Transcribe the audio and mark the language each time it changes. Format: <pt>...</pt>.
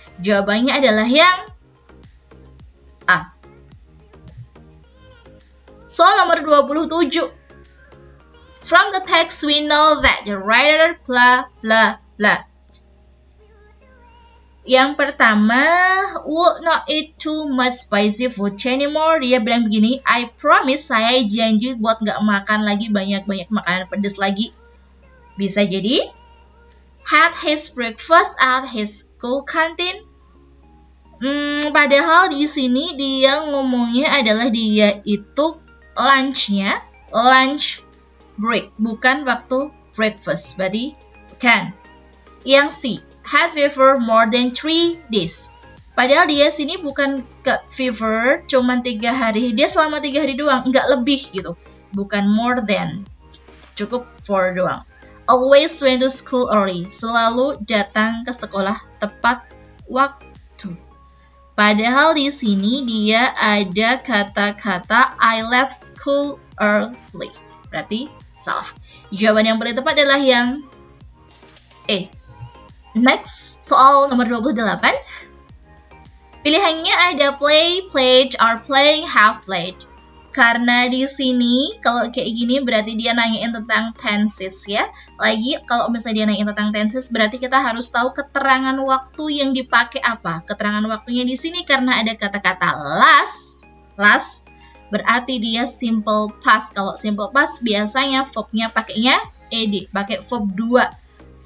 <id>Jawabannya adalah yang A. Soal nomor 27.</id> <en>From the text we know that the writer blah blah blah.</en> <id>Yang pertama,</id> <en>would not eat too much spicy food anymore. Dia bilang begini, I promise, saya janji buat nggak makan lagi banyak-banyak makanan pedas lagi.</en> <id>Bisa jadi,</id> <en>had his breakfast at his school canteen.</en> <id>Padahal di sini dia ngomongnya adalah dia itu lunch-nya,</id> <en>lunch break,</en> <id>bukan waktu breakfast. Berarti bukan. Yang C,</id> <en>had fever more than 3 days.</en> <id>Padahal dia sini bukan ke fever cuman 3 hari. Dia selama 3 hari doang, nggak lebih gitu. Bukan</id> <en>more than.</en> <id>Cukup 4 doang.</id> <en>Always went to school early.</en> <id>Selalu datang ke sekolah tepat waktu. Padahal di sini dia ada kata-kata</id> <en>I left school early.</en> <id>Berarti salah. Jawaban yang paling tepat adalah yang E. Next, soal nomor 28. Pilihannya ada</id> <en>play, played, or playing, have played.</en> <id>Karena di sini kalau kayak gini berarti dia nanyain tentang tenses ya. Lagi kalau misalnya dia nanyain tentang tenses berarti kita harus tahu keterangan waktu yang dipakai apa. Keterangan waktunya di sini karena ada kata-kata last berarti dia simple past. Kalau simple past biasanya verbnya pakainya ed, pakai verb 2.</id>